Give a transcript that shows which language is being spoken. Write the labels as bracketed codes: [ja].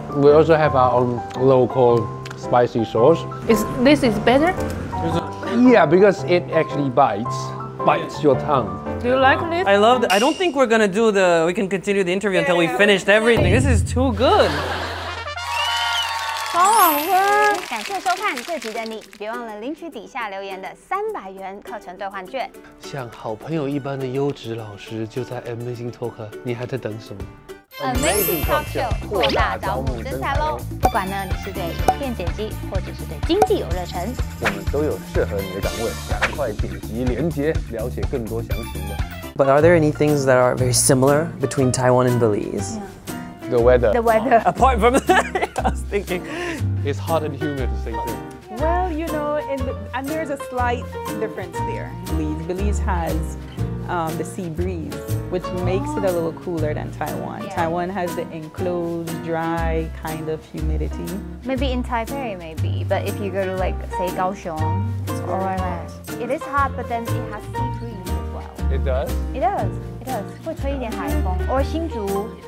[en] We also have our own local spicy sauce. This is better? Yeah, because it actually bites your tongue. Do you like this? I love it. I don't think we're gonna do we can continue the interview until we finished everything. This is too good. [zh] 超好感谢收看这集的你，别忘了领取底下留言的300元课程兑换券。像好朋友一般的优质老师就在 AmazingTalker， 你还在等什么？ AmazingTalker 扩大招募人才喽！不管呢你是对影片剪辑，或者是对经济有热忱，我们都有适合你的岗位，赶快点击连结，了解更多详情的。 [en] But are there any things that are very similar between Taiwan and Belize? The weather. The weather. Apart from that, I was thinking. It's hot and humid the same thing. Well, you know, and there's a slight difference there. Belize has the sea breeze, which makes it a little cooler than Taiwan. Yeah. Taiwan has the enclosed, dry kind of humidity. Maybe in Taipei, maybe. But if you go to like say Kaohsiung or wherever, it is hot, but then it has sea breeze as well. It does. It does. It does. [zh] 会吹一点海风。Or 新竹。